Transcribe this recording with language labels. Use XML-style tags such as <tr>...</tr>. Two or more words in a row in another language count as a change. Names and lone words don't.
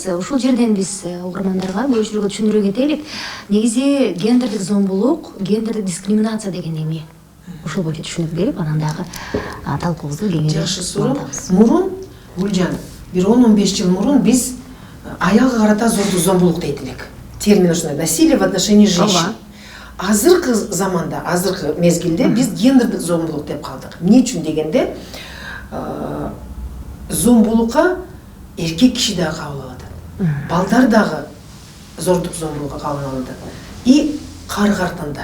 <ky>Ушул жерден биз угармандарга, көрүүчүлөргө түшүндүрө кетелик. Негизи гендердик зомбулук, гендердик дискриминация деген эме. Ушул боюнча түшүнүп берип, анан дагы талкуубузду кеңири. Жакшы суроо. Мурун Гүлжан, бир 10-15 жыл мурун биз аялга карата зордук зомбулук дейт элек. Термин ушундай:</ky> <ru>насилие в отношении женщин.</ru> <ky>Азыркы заманда, азыркы мезгилде биз гендердик зомбулук деп калдык. Эмне үчүн дегенде, зомбулукка эркек киши дагы кабыл алат. Балдар дагы зордук зомбулукка кабыл алат. И кар-картандар.</ky>